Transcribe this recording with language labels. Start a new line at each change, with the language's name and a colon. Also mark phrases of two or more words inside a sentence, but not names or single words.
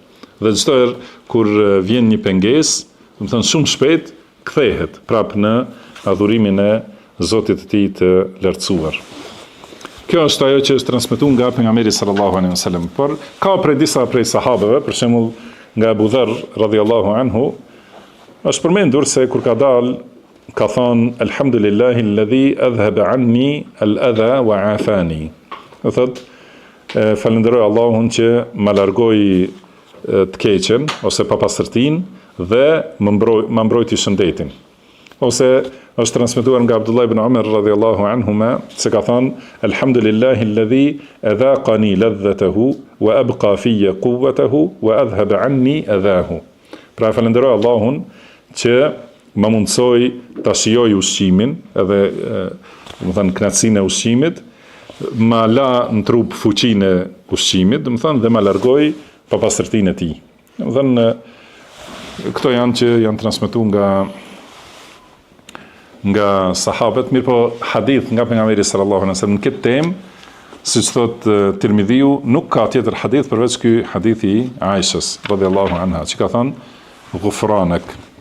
Albanian: Dhe çdo herë kur vjen një pengesë, do të thënë shumë shpejt kthehet prapë në adhurimin e Zotit të tij të lartësuar. Kjo është ajo që është transmetuar nga pejgamberi
Arabic: صلى الله عليه وسلم.
Albanian: Por ka disa prej sahabeve, për shembull nga Abu Dharr
Arabic: رضي الله عنه,
Albanian: është përmendur se kur ka dalë, ka thonë,
Arabic: الحمد لله الذي أذهب عني الأذى وعافاني.
Albanian: Do thot, falenderoj Allahun që më largoi të keqen ose papastërtinë dhe më mbrojti shëndetin. Ose është transmetuar nga Abdullah ibn Umar
Arabic: رضي الله عنهما
Albanian: se ka thënë
Arabic: الحمد لله الذي أذاقني لذته وأبقى في قوته وأذهب عني أذاه.
Albanian: Pra falenderoj Allahun që më mundsoi ta shijoj ushqimin, edhe do të thënë kënaqësinë e ushqimit, ma la në trup fuqinë e ushqimit, do të thënë dhe ma largoi papastërtinë e tij. Do të thënë këto janë që janë transmetuar nga sahabët, mirë po hadith nga pejgamberi
Arabic: صلى الله عليه وسلم
Albanian: në këtë temë, siç thot Tirmidhiu, nuk ka tjetër hadith përveç ky hadithi i Aishës
Arabic: رضي الله عنها,
Albanian: që ka thënë ghufranak.